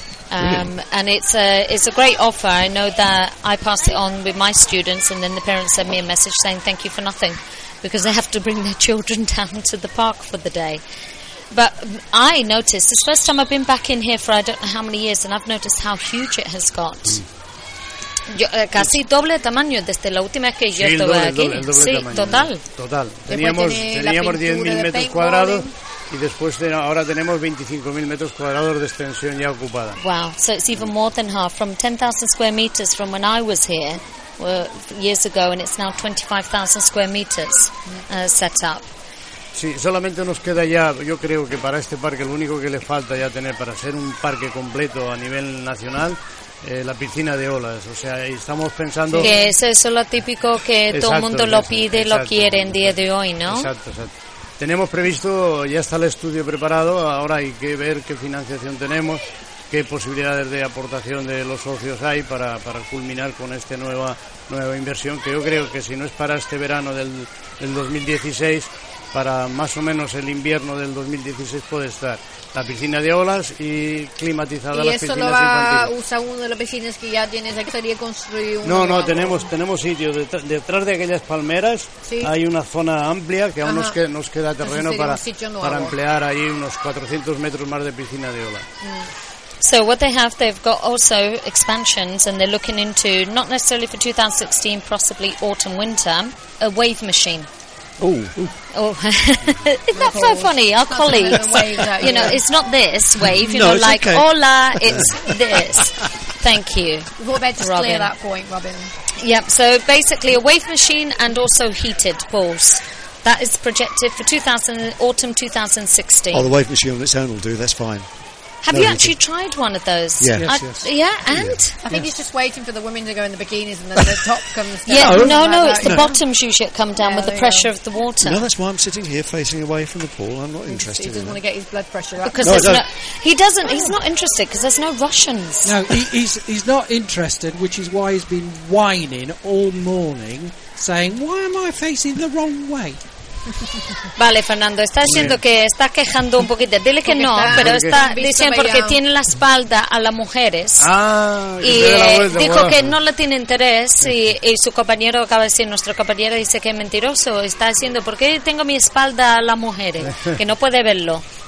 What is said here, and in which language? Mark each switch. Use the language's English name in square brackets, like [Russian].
[English] And it's a great offer. I know that I pass it on with my students, and then the parents send me a message saying thank you for nothing, because they have to bring their children down to the park for the day. But I noticed, it's the first time I've been back in here for I don't know how many years, and I've noticed how huge it has got. [Spanish] Casi doble tamaño desde la última vez que yo estuve aquí. Sí, total. Total. Teníamos 10.000 metros cuadrados. Y después ahora tenemos 25.000 metros cuadrados de extensión ya ocupada. [English] Wow, so it's even more than half. From 10,000 square meters from when I was here years ago, and it's now 25,000 square meters set up. [Spanish] Sí, solamente nos queda ya, yo creo que para este parque lo único que le falta ya tener para ser un parque completo a nivel nacional, la piscina de olas. O sea, estamos pensando... Que eso es lo típico que exacto, todo el mundo lo pide, exacto, lo quiere exacto, en día de hoy, ¿no? Exacto, exacto. Tenemos previsto, ya está el estudio preparado, ahora hay que ver qué financiación tenemos, qué posibilidades de aportación de los socios hay para culminar con esta nueva inversión, que yo creo que si no es para este verano del 2016, para más o menos el invierno del 2016 puede estar. La piscina de olas y climatizada las piscinas infantiles. ¿Y eso lo va a usar uno de los piscinas que ya tienes? ¿Sería construir uno? No, tenemos sitio. Detrás de aquellas palmeras hay una zona amplia que aún nos queda terreno para emplear ahí unos 400 metros más de piscina de olas. [English] So what they've got also expansions, and they're looking into, not necessarily for 2016, possibly autumn-winter, a wave machine. Ooh. Is that so funny? Our colleagues, you know, it's not this wave, you know, like, okay. Hola, it's this. Thank you, Robin. Just clear that point, Robin. Yep, so basically a wave machine and also heated pools. That is projected for autumn 2016. Oh, the wave machine on its own will do, that's fine. Have you actually tried one of those? Yes. I think he's just waiting for the women to go in the bikinis and then the top comes down. No, it's the bottoms usually that come down with the pressure of the water. No, that's why I'm sitting here facing away from the pool. I'm not interested. He doesn't want to get his blood pressure up. Because he's not interested because there's no Russians. No, he's not interested, which is why he's been whining all morning, saying, why am I facing the wrong way? [Spanish] Vale, Fernando, está diciendo que está quejando un poquito. Dile que no, pero está diciendo porque tiene la espalda a las mujeres. Ah, y dijo que no le tiene interés. Y su compañero acaba de decir, nuestro compañero dice que es mentiroso. Está diciendo, ¿por qué tengo mi espalda a las mujeres? Que no puede verlo.